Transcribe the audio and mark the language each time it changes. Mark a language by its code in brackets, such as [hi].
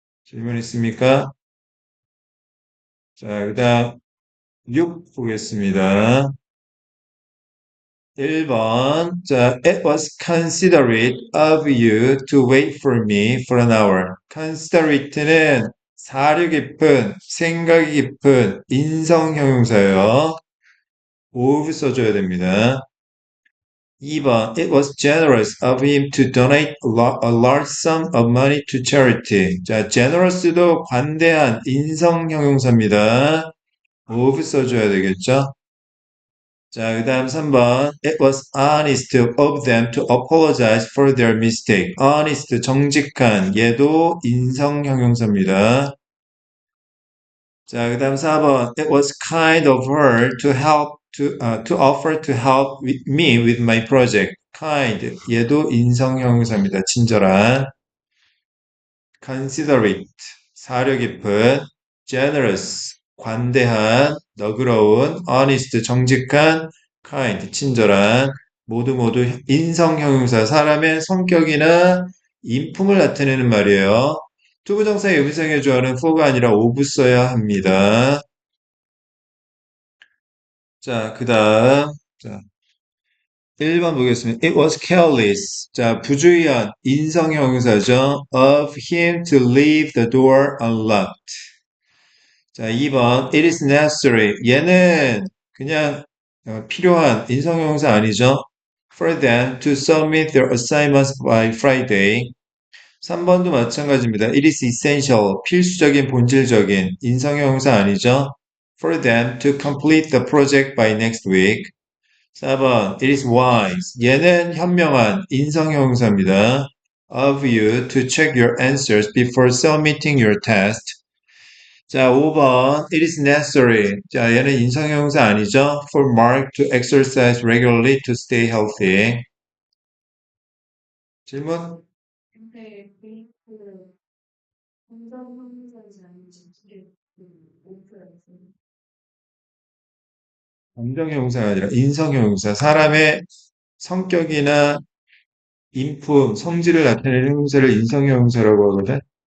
[ko] 질문 있습니까? 자, 그 다음 6 보겠습니다. 1번. [en] 자, it was considerate of you to wait for me for an hour. [ko] considerate는 사려 깊은, 생각이 깊은 인성 형용사예요. of 써줘야 됩니다. 2번. [en] It was generous of him to donate a large sum of money to charity. [ko] 자, generous도 관대한 인성 형용사입니다. of 써줘야 되겠죠? 자, 그 다음 3번. [en] It was honest of them to apologize for their mistake. [ko] honest, 정직한. 얘도 인성형용사입니다. 자, 그 다음 4번. [en] It was kind of her to help, to offer to help me with my project. kind. [ko] 얘도 인성형용사입니다. 친절한. considerate. 사려 깊은. generous. 관대한. 너그러운. honest. 정직한. kind. 친절한. 모두 인성형용사. 사람의 성격이나 인품을 나타내는 말이에요. 투부정사의 의미상의 주어는 for가 아니라 of 써야 합니다. 자, 그 다음. 자, 1번 보겠습니다. [en] It was careless. [ko] 자, 부주의한 인성형용사죠. [en] of him to leave the door unlocked. 자, 2번. It is necessary. [ko] 얘는 그냥 필요한 인성형용사 아니죠. [en] For them to submit their assignments by Friday. [ko] 3번도 마찬가지입니다. [en] It is essential. [ko] 필수적인, 본질적인 인성형용사 아니죠. [en] For them to complete the project by next week. 4번, it is wise. [ko] 얘는 현명한 인성형용사입니다. [en] Of you to check your answers before submitting your test. 자, 5번, it is necessary. [ko] 자, 얘는 인성형용사 아니죠? [en] For Mark to exercise regularly to stay healthy. [ko] 질문? 근데 그 감정형사지 아닌지 오프였어요. 감정형용사가 아니라 인성형용사. 사람의 성격이나 인품, 성질을 나타내는 형용사를 인성형용사라고 하거든.